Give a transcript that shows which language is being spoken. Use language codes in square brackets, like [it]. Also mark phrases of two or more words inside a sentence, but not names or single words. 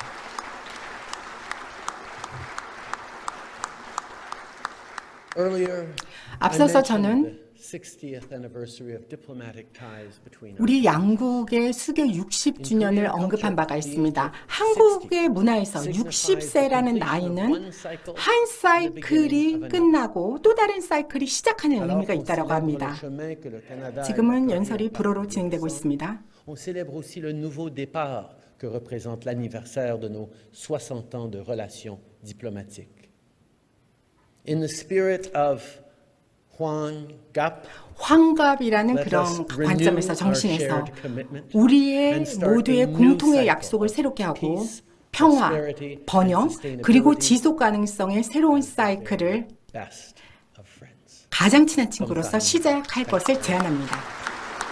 [ko] 앞서서 저는 우리 양국의 수교 60주년을 언급한 바가 있습니다. 한국의 문화에서 60세라는 나이는 한 사이클이 끝나고 또 다른 사이클이 시작하는 의미가 있다고 합니다. 지금은 연설이 불어로 진행되고 있습니다. [fr] On célèbre aussi le nouveau départ que représente l'anniversaire de nos 60 ans de relations diplomatiques. [en] In the spirit of [ko] 환갑이라는 그런 관점에서 정신에서 우리의 모두의 공통의 약속을 새롭게 하고 평화, 번영, 그리고 지속 가능성의 새로운 사이클을 가장 친한 친구로서 시작할 것을 제안합니다.